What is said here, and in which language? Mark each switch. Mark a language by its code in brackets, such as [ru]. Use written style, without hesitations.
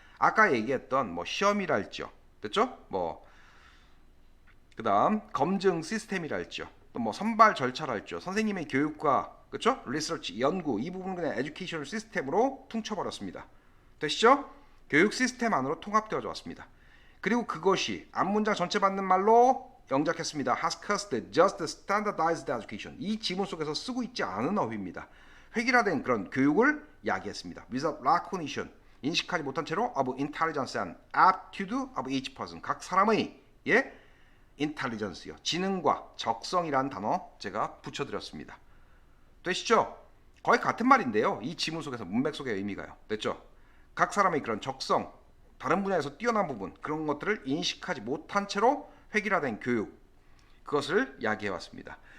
[ko] 아까 얘기했던 뭐 시험이랄지요. 됐죠? 뭐 그다음 검증 시스템이랄지요. 또 뭐 선발 절차랄지요. 선생님의 교육과 그렇죠? 리서치 연구 이 부분은 그냥 에듀케이션 시스템으로 퉁쳐버렸습니다. 되시죠? 교육 시스템 안으로 통합되어져 왔습니다. 그리고 그것이 앞문장 전체 받는 말로 영작했습니다. [en] has caused just standardized education. [ko] 이 지문 속에서 쓰고 있지 않은 어휘입니다. 획일화된 그런 교육을 야기했습니다. [en] without recognition. [ko] 인식하지 못한 채로 [en] of intelligence and aptitude of each person. [ko] 각 사람의 예? intelligence요. 지능과 적성이라는 단어 제가 붙여드렸습니다. 되시죠? 거의 같은 말인데요. 이 지문 속에서 문맥 속의 의미가요. 됐죠? 각 사람의 그런 적성, 다른 분야에서 뛰어난 부분 그런 것들을 인식하지 못한 채로 획일화된 교육 그것을 야기해왔습니다.